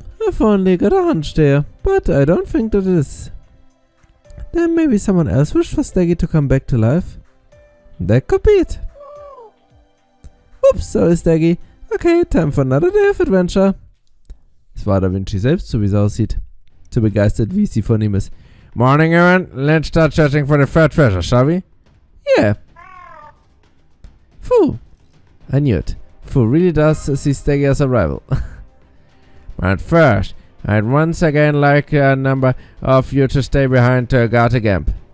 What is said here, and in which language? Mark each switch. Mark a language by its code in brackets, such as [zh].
[en] I've only got a hunch there, but I don't think that it is. Then maybe someone else wished for Staggy to come back to life? That could be it. Oops, sorry Staggy. Okay, time for another day of adventure. [de] Es war Da Vinci selbst, so wie es aussieht. So begeistert, wie sie von ihm ist. [en] Morning, Aaron. Let's start searching for the third treasure, shall we? Yeah. Phew. I knew it. Fu really does see Staggy as a rival. But first, I'd once again like a number of you to stay behind to guard the camp.